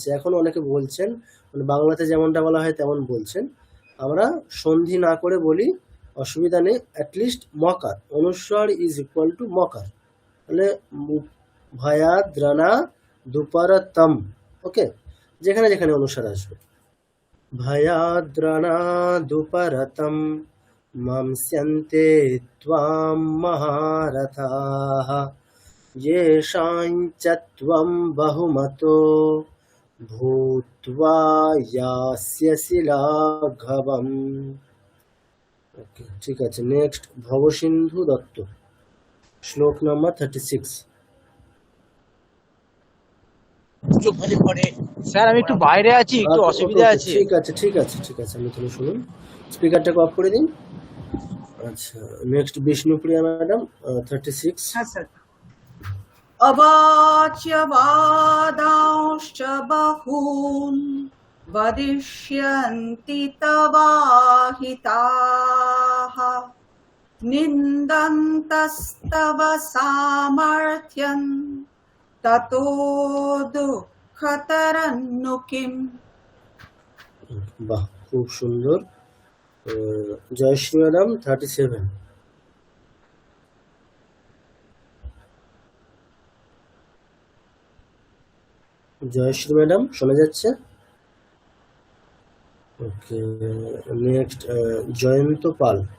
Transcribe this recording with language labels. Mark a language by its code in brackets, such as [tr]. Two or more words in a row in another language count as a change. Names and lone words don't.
[bn] এখন অনেকে বলছেন, মানে বাংলাতে যেমনটা বলা হয় তেমন বলছেন, আমরা সন্ধি না করে বলি, অসুবিধা নেই, অ্যাটলিস্ট মকার, অনুস্বার [en] is equal to [bn] মকার, তাহলে ভয়াদ্রাণাদুপরতম, ওকে, যেখানে যেখানে অনুস্বার আসবে। [sa] ভয়াদ্রাণাদুপরতম মামস্যন্তে ত্বাম মহারথাঃ येषाञ्च त्वं बहुमतो भूत्वा यास्यसि लाघवम्। [bn] ওকে, ঠিক আছে। নেক্সট, ভবসিন্ধু দত্ত, শ্লোক নাম্বার 36। স্যার আমি একটু বাইরে আছি, একটু ওকে, অসুবিধা ওকে, আছে। ঠিক আছে, ঠিক আছে, ঠিক আছে, আমি তাহলে শুনুন, স্পিকারটাকে অফ করে দিন। আচ্ছা, নেক্সট বিষ্ণুপ্রিয়া ম্যাডাম, 36। হ্যাঁ স্যার। [sa] अवाच्य वादांश्च बहून् वदिष्यन्ति तवाहिताः निन्दन्तस्तव सामर्थ्यं ततो दुःखतरन्नु किम्। [bn] বাহ, খুব সুন্দর। জয়শ্রী ম্যাডাম, 37। জয়শ্রী ম্যাডাম, শোনা যাচ্ছে? ওকে, নেক্সট, জয়ন্ত পাল।